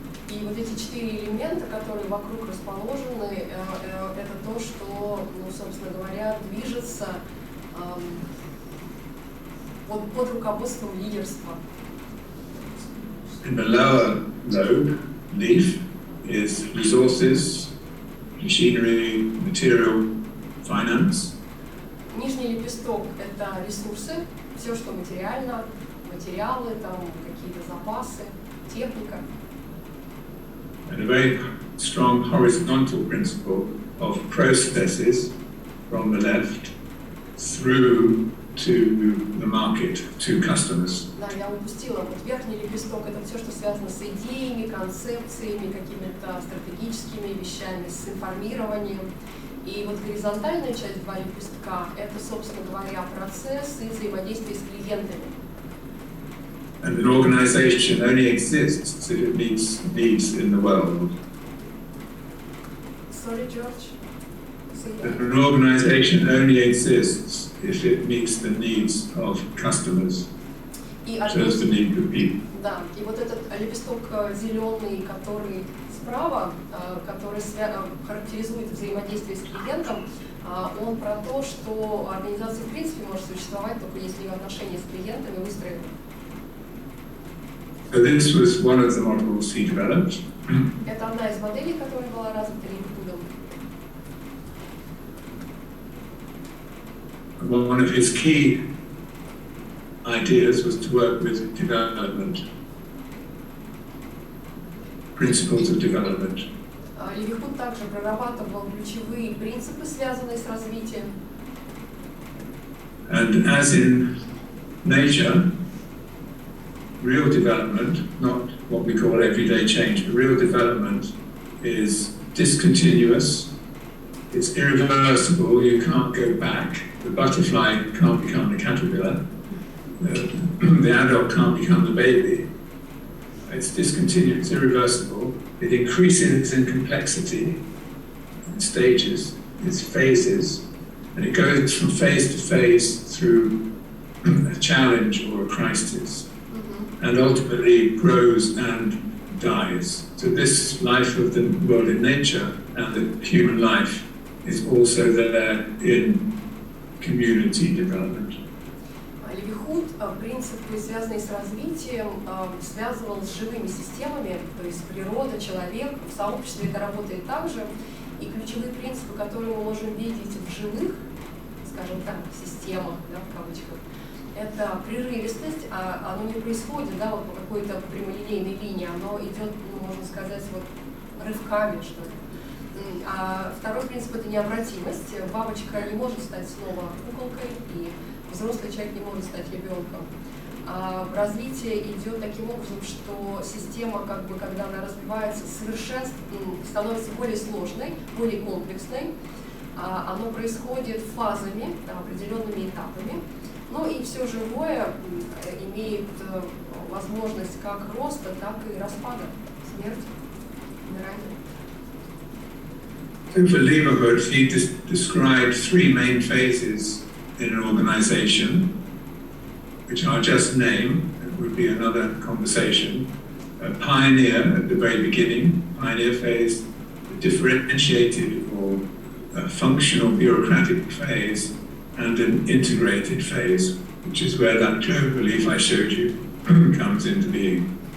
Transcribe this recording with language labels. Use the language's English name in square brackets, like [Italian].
[Russian] И эти четыре элемента, которые вокруг расположены, это то, что, собственно говоря, движется под руководством лидерства. [English] In the lower lobe, leaf, is resources, machinery, material, finance. [Russian] Нижний лепесток — это ресурсы, все, что материально, материалы, какие-то запасы, техника. [English] And a very strong horizontal principle of processes from the left through to the market, to customers. [Russian] Да, я упустила. Верхний лепесток — это все, что связано с идеями, концепциями, какими-то стратегическими вещами, с информированием. И горизонтальная часть, два лепестка, это, собственно говоря, процесс и взаимодействие с клиентами. [English] And an organization only exists if it meets needs in the world. Sorry, George. An organization only exists if it meets the needs of customers, serves the needs of people. [Russian] Да, и этот лепесток зеленый, который справа, который характеризует взаимодействие с клиентом, он про то, что организация в принципе может существовать только если ее отношения с клиентами выстроены. [English] So this was one of the models he developed. [Russian] Это одна из моделей, которая была развита Левихутом. [English] One of his key ideas was to work with development, principles of development. [Russian] Левихут также прорабатывал ключевые принципы, связанные с развитием. [English] And as in nature, real development, not what we call everyday change, but real development is discontinuous, it's irreversible, you can't go back. The butterfly can't become the caterpillar, the adult can't become the baby. It's discontinuous, it's irreversible, it increases in complexity, in stages, its phases, and it goes from phase to phase through a challenge or a crisis, and ultimately grows and dies. So this life of the world in nature and the human life is also there in community development. [Russian] Левихут принципы, связанные с развитием, связывал с живыми системами, то есть природа, человек, в сообществе это работает также, и ключевые принципы, которые мы можем видеть в живых, скажем так, системах, да, в кавычках, это прерывистость, оно не происходит, да, вот по какой-то прямолинейной линии, оно идет, ну, можно сказать, вот рывками, что ли. А второй принцип — это необратимость. Бабочка не может стать снова куколкой, и взрослый человек не может стать ребенком. Развитие идет таким образом, что система, как бы, когда она развивается, становится более сложной, более комплексной. Оно происходит фазами, определенными этапами. Ну и все живое имеет возможность как роста, так и распада, смерти, умирания. [English] For Leverhult, he described three main phases in an organization, which I'll just name. It would be another conversation. A pioneer at the very beginning, pioneer phase, a differentiated or a functional bureaucratic phase, and an integrated phase, which is where that clover leaf I showed you comes into being.